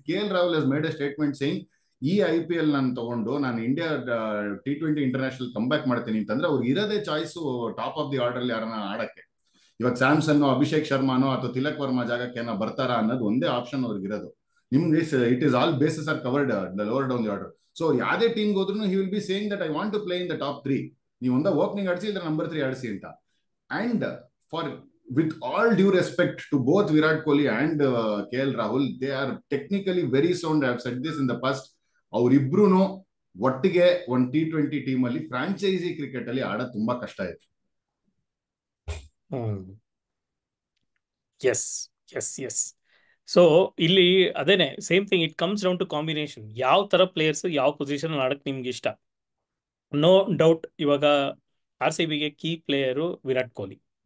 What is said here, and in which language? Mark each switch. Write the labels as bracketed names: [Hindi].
[Kannada] KL Rahul [English] has made a statement saying [Kannada] ಈ IPL ನಾನು ತಗೊಂಡು ನಾನು ಇಂಡಿಯಾ T20 ಇಂಟರ್ನ್ಯಾಷನಲ್ ಕಂಬ್ಯಾಕ್ ಮಾಡ್ತೀನಿ ಅಂತಂದ್ರೆ ಅವ್ರಿಗೆ ಇರೋದೇ choice [English] top of the order [Kannada] ಯಾರನ್ನ ಆಡಕ್ಕೆ. ಇವಾಗ ಸ್ಯಾಮ್ಸನ್, ಅಭಿಷೇಕ್ ಶರ್ಮಾನೋ ಅಥವಾ ತಿಲಕ್ ವರ್ಮಾ ಜಾಗಕ್ಕೆ ಏನೋ ಬರ್ತಾರಾ ಅನ್ನೋದು ಒಂದೇ ಆಪ್ಷನ್ ಅವ್ರಿಗೆ ಇರೋದು. [English] ನಿಮ್ಗೆ it is all bases are covered lower down the order. So [Kannada] ಯಾವುದೇ ಟೀಮ್ಗೆ ಹೋದ್ರು [English] He will be saying that I want to play in the top 3. [Kannada] ನೀವು ಒಂದ ಓಪನಿಂಗ್ ಆಡಿಸಿ ಇಲ್ಲ ನಂಬರ್ 3 ಆಡಿಸಿ ಅಂತ. [English] And for with all due respect to both Virat Kohli and KL Rahul, they are technically very sound. I have said this in the past. [Kannada] ಅವರಿಬ್ರು ಒಟ್ಟಿಗೆ ಒಂದು T20 team ಅಲ್ಲಿ ಫ್ರಾಂಚೈಸಿ ಕ್ರಿಕೆಟ್ ಅಲ್ಲಿ ಆಡೋದು ತುಂಬಾ ಕಷ್ಟ ಇದೆ. [English] yes yes yes so [Kannada] ಇಲ್ಲಿ ಅದೇನೆ [English] Same thing, it comes down to combination. [Kannada] ಯಾವ ತರ ಪ್ಲೇಯರ್ಸ್ ಯಾವ ಪೊಸಿಷನ್ ಆಡಕ್ ನಿಮ್ಗೆ ಇಷ್ಟ. [English] no doubt [Kannada] ಇವಾಗ RCBಗೆ ಕೀ ಪ್ಲೇಯರು ವಿರಾಟ್ ಕೊಹ್ಲಿ.